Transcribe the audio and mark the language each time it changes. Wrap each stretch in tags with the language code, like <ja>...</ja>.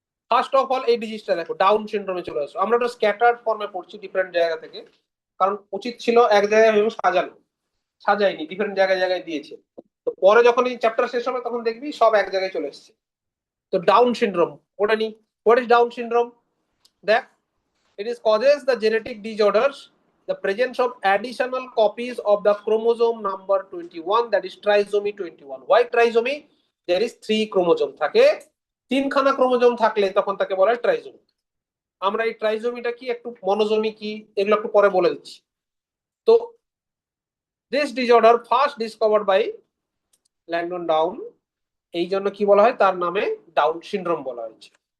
<bn>First of all এই ডিজিজটা দেখো, down সিনড্রোমে চলে আসো। আমরা তো স্ক্যাটার্ড ফর্মে পড়ছি ডিফারেন্ট জায়গা থেকে, কারণ উচিত ছিল এক জায়গায় ভেবে সাজানো, সাজাইনি, ডিফারেন্ট জায়গায় জায়গায় দিয়েছে। তো পরে যখন এই চ্যাপ্টার শেষ হবে তখন দেখবি সব এক জায়গায় চলে এসেছে। তো ডাউন সিনড্রোম ওটা নি,</bn> <en>What is Down syndrome? দেখ, it is causes the genetic disorders the presence of additional copies of the chromosome number 21, that is trisomy 21. Why trisomy? There is 3 chromosome</en> <bn>থাকে, তিনখানা ক্রোমোজোম থাকলে তখন তাকে বলা হয় ট্রাইজোমি। আমরা এই ট্রাইজোমিটা কি, একটু মনোজোমি কি, এগুলো একটু পরে বলে দিচ্ছি। তো</bn> <en>this disorder first discovered by</en> <bn>Langdon down, এই জন্য কি বলা হয়, তার নামে ডাউন সিনড্রোম বলা হয়েছে।</bn>